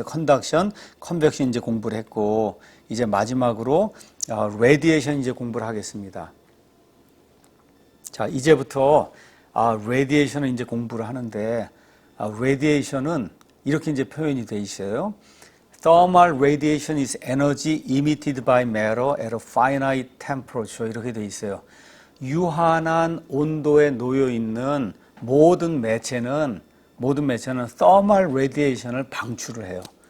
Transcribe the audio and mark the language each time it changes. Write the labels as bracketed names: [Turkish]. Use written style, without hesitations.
[Korean] 컨덕션, 컨벡션 이제 공부를 했고, 이제 마지막으로 레디에이션 이제 공부를 하겠습니다. 자, 이제부터 레디에이션을 이제 공부를 하는데, 레디에이션은 이렇게 이제 표현이 돼 있어요. [English] Thermal radiation is energy emitted by matter at a finite temperature. [Korean] 이렇게 돼 있어요. 유한한 온도에 놓여 있는 모든 매체는 thermal radiation을 방출을 해요.